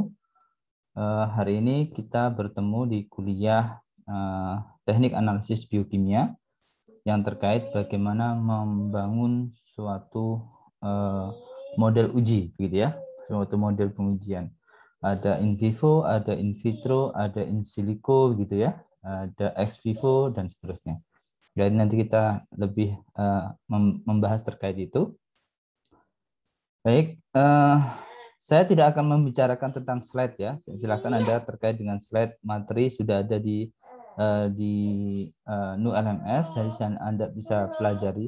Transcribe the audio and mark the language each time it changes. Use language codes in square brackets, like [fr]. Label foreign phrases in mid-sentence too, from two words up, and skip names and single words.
[id] Hari ini kita bertemu di kuliah Teknik Analisis Biokimia yang terkait bagaimana membangun suatu model uji, begitu ya, suatu model pengujian. Ada [la] in vivo, [id] ada [la] in vitro, [id] ada [la] in silico, [id] gitu ya, ada [la] ex vivo [id] dan seterusnya. Jadi nanti kita lebih membahas terkait itu. Baik, saya tidak akan membicarakan tentang slide ya. Silakan Anda terkait dengan slide materi sudah ada di Nu LMS, jadi Anda bisa pelajari.